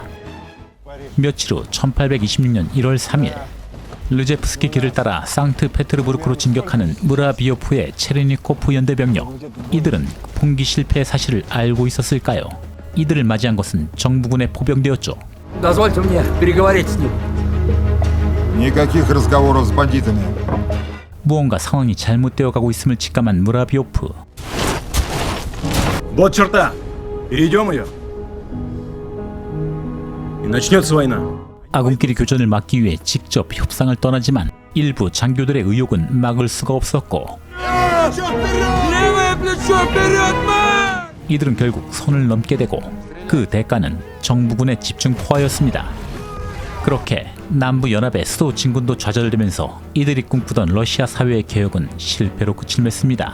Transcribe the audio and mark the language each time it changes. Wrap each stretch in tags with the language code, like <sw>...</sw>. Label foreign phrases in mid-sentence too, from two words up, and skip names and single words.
<ko>며칠 후 1826년 1월 3일 르제프스키 길을 따라 상트페테르부르크로 진격하는 무라비오프의 체르니코프 연대 병력. 이들은 봉기 실패의 사실을 알고 있었을까요? 이들을 맞이한 것은 정부군의 포병대였죠.</ko> <ru>Дозвольте мне переговорить с ним. Никаких разговоров с бандитами.</ru> <ko>무언가 상황이 잘못되어 가고 있음을 직감한 무라비오프.</ko> <ru>Вот черта. Перейдем ее. И начнется война.</ru> <ko>아군끼리 교전을 막기 위해 직접 협상을 떠나지만 일부 장교들의 의욕은 막을 수가 없었고 이들은 결국 선을 넘게 되고 그 대가는 정부군의 집중 포화였습니다. 그렇게 남부 연합의 수도 진군도 좌절되면서 이들이 꿈꾸던 러시아 사회의 개혁은 실패로 끝을 맺습니다.</ko>